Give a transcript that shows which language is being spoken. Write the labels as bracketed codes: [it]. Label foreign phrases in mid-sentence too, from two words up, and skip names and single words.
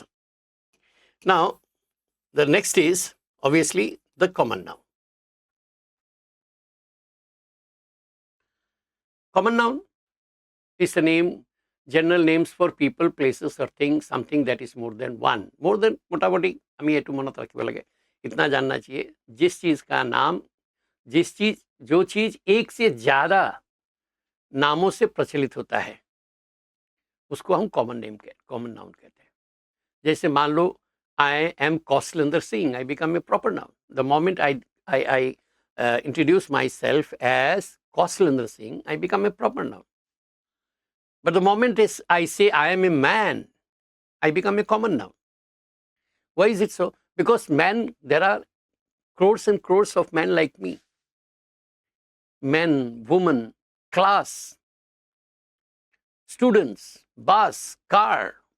[en] Now the next is obviously the common noun. Common noun is a name, general names for people, places or things, something that is more than one. More than [as] মোটামুটি আমি এটু মনত রাখিব লাগে, [hi] इतना जानना चाहिए, जिस चीज़ का नाम, जो चीज़ एक से ज़्यादा नामों से प्रचलित होता है उसको हम [en] common noun [hi] कहते हैं। जैसे मान लो [en] I am Kaushlendra Singh, I become a proper noun. The moment I introduce myself as Kaushlendra Singh, I become a proper noun. But the moment is I say I am a man, I become a common noun. Why is it so? Because men, there are crores and crores of men like me. Men, women, class, students, bus, car.